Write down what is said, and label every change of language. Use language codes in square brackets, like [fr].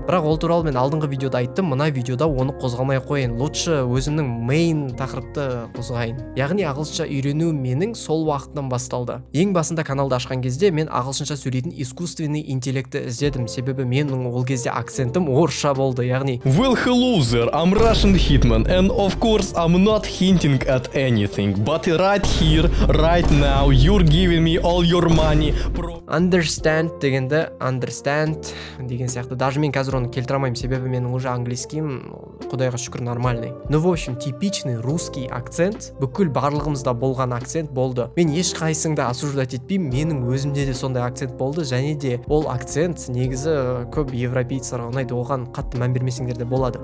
[kk] Бірақ ол туралы мен алдыңғы видеода айттым, мына видеода оны қозғамай қояйын. [ru] Лучше [kk] өзімнің мейн тақырыпты қозғайын. Яғни ағылшынша үйрену менің сол уақыттан басталды. Ең басында каналды ашқан кезде мен ағылшынша сөйлейтін [ru] искусственный [kk] интеллектті іздедім, себебі менің ол кезде акцентім орысша болды, яғни [en] Well, hello there, I'm Russian Hitman, and of course I'm not hinting at anything, but right here, right now, you're giving me all your money. [kk] Understand дегенді understand деген сияқты. Даже мен қазір оны келтіре алмаймын, себебі менің [ru] уже английским, [kk] құдайға шүкір, [ru] нормальный. Ну, в общем, типичный русский акцент, [kk] бүкіл барлығымызда болған акцент болды. Мен ешқайсыңды [ru] осуждать [kk] етпеймін, менің өзімде де сондай акцент болды, және де ол акцент негізі көп европейцарға ұнайды, оған қатты мән бермесеңдер де болады.